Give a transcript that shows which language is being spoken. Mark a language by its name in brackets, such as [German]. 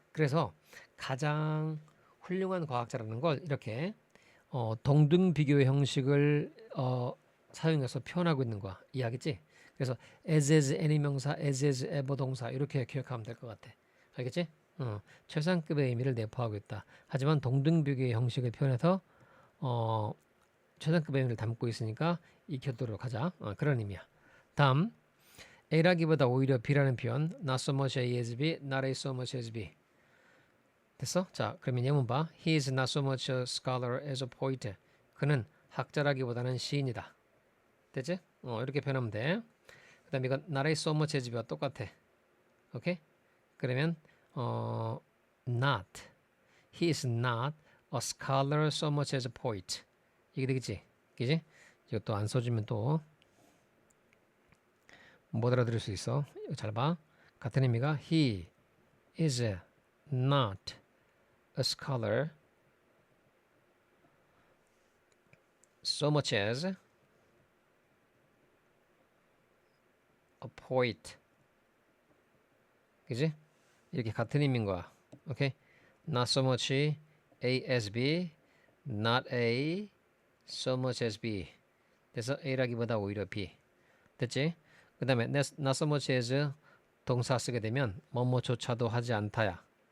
[Korean] 그래서 가장 훌륭한 과학자라는 걸 이렇게 동등 비교의 형식을 사용해서 표현하고 있는 거야. 이해하겠지? 그래서 as any 명사, as ever 동사 이렇게 기억하면 될 것 같아. 알겠지? 최상급의 의미를 내포하고 있다. 하지만 동등비교의 형식을 표현해서 최상급의 의미를 담고 있으니까 익혀두도록 하자. 그런 의미야. 다음 A라기보다 오히려 B라는 표현 [English] Not so much A as B, not A so much as B. [Korean] 됐어? 자, 그러면 예문 봐. [English] He is not so much a scholar as a poet. [Korean] 그는 학자라기보다는 시인이다. 됐지? 이렇게 표현하면 돼. 그 다음에 이건 not A so much as B와 똑같아. 오케이? 그러면 [English] not he is not a scholar so much as a poet [Korean] 이게 되겠지, 그지? 이것도 안 써주면 또 못 알아들을 수 있어. 이거 잘 봐. 같은 의미가 [English] he is not a scholar so much as a poet, [Korean] 그지? 이렇게 같은 의미인 거야. 오케이? [English] Not so much A as B, not A so much as B. [Korean] 그래서 A라기보다 오히려 B. 됐지? 그 다음에 not so much as 동사 쓰게 되면 뭐뭐조차도 하지 않다야.